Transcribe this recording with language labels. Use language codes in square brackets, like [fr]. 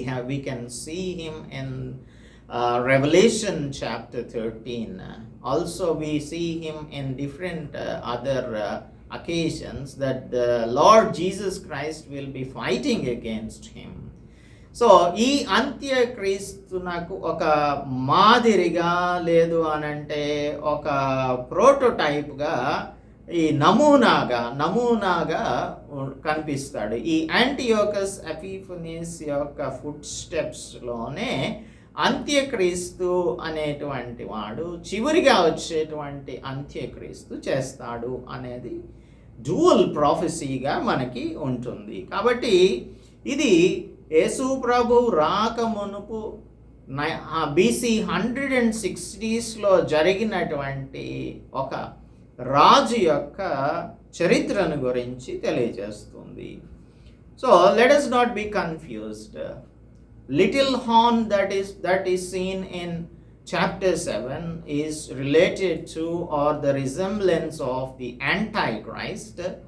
[en] We can see him in Revelation chapter 13. Also we see him in different other occasions that the Lord Jesus Christ will be fighting against him. [te] So ఈ అంత్యక్రీస్తునకు ఒక మాదిరిగా లేదు అనంటే ఒక ప్రోటోటైప్గా, ఈ నమూనాగా కనిపిస్తాడు. ఈ యాంటియోకస్ ఎపిఫనీస్ యొక్క ఫుట్ స్టెప్స్లోనే అంత్యక్రీస్తు అనేటువంటి వాడు చివరిగా వచ్చేటువంటి అంత్యక్రీస్తు చేస్తాడు అనేది డ్యూయల్ ప్రాఫెసీగా మనకి ఉంటుంది. కాబట్టి ఇది యేసు ప్రభు రాకమునుపు BC 160స్లో జరిగినటువంటి ఒక రాజు యొక్క చరిత్రను గురించి తెలియజేస్తుంది. [en] So let us not be confused. Little horn that is seen in chapter 7 is related to or the resemblance of the Antichrist.